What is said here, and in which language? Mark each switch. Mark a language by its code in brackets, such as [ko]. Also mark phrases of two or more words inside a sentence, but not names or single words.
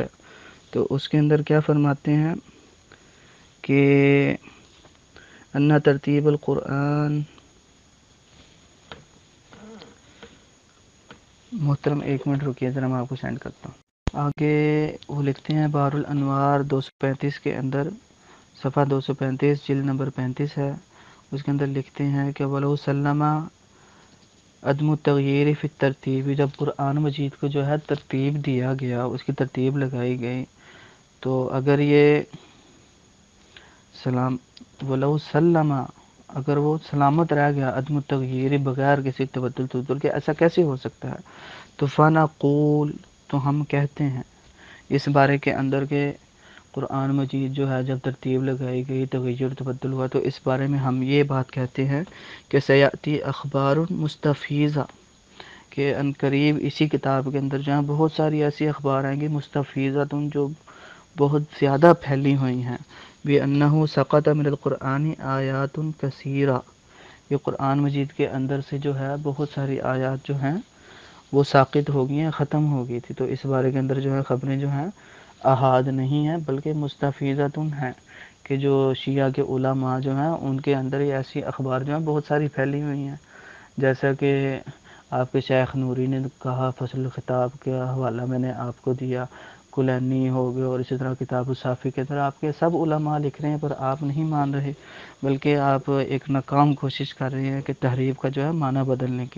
[ur] تو اس کے اندر کیا فرماتے ہیں کہ [ar] ان ترتیب القرآن، [ur] محترم ایک منٹ رکیے ذرا، میں آپ کو سینڈ کرتا ہوں۔ آگے وہ لکھتے ہیں بحر الانوار 235 کے اندر، صفحہ 235 جلد نمبر 35 ہے، اس کے اندر لکھتے ہیں کہ [ar] وَلَوْ سَلَّمَ عدم التغیر فی الترتیب، [ur] جب قرآن مجید کو جو ہے ترتیب دیا گیا، اس کی ترتیب لگائی گئی، تو اگر یہ [ar] وَلَوْ سَلَّمَ، [ur] اگر وہ سلامت رہ گیا [ar] عدم التغیر، [ur] بغیر کسی تبدل کے، ایسا کیسے ہو سکتا ہے؟ تو فَنَقُول، تو ہم کہتے ہیں اس بارے کے اندر کہ قرآن مجید جو ہے جب ترتیب لگائی گئی، تغیر تبدل ہوا، تو اس بارے میں ہم یہ بات کہتے ہیں کہ [ar] سیاتی اخبار مستفیضہ، [ur] کہ ان قریب اسی کتاب کے اندر جہاں بہت ساری ایسی اخبار آئیں گی مستفیضہ جو بہت زیادہ پھیلی ہوئی ہیں، [ar] بِأَنَّهُ سَقَطَ مِنَ الْقُرْآنِ آیات کثیرہ، [ur] یہ قرآن مجید کے اندر سے جو ہے بہت ساری آیات جو ہیں وہ ساقط ہو گئی ہیں، ختم ہو گئی تھی۔ تو اس بارے کے اندر جو ہے خبریں جو ہیں احاد نہیں ہیں بلکہ مستفیضۃ ہیں، کہ جو شیعہ کے علماء جو ہیں ان کے اندر یہ ایسی اخبار جو ہیں بہت ساری پھیلی ہوئی ہیں، جیسا کہ آپ کے شیخ نوری نے کہا، فصل الخطاب کا حوالہ میں نے آپ کو دیا، کلینی ہو گئے، اور اسی طرح کتاب الصافی کے اندر آپ کے سب علماء لکھ رہے ہیں، پر آپ نہیں مان رہے، بلکہ آپ ایک ناکام کوشش کر رہے ہیں کہ تحریف کا جو ہے معنی بدلنے کی۔